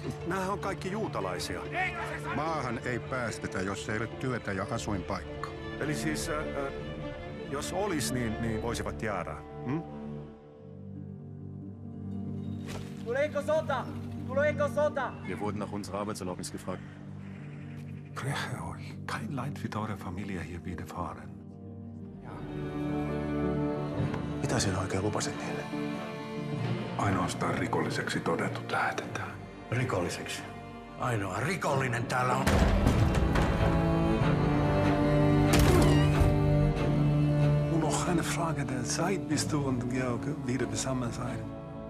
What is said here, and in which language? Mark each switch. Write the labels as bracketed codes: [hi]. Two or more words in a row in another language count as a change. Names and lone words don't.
[fi] Nämähän on kaikki juutalaisia. Maahan ei päästetä, jos ei ole työtä ja asuinpaikka. Eli siis, jos olis, niin voisivat jäädä. Hm? Tuleeko sota? Tuleeko sota? [de] Wir wurden nach unserer Arbeitserlaubnis gefragt. Breche euch. Kein Leid wird eurer Familie hier widerfahren. [fi] Mitä sinä oikein lupasit niille? Ainoastaan rikolliseksi todetut lähetetään. Rikolliseksi? Ainoa rikollinen täällä on... [de] Nur noch eine Frage der Zeit, bis du und Georg wieder beisammen seid.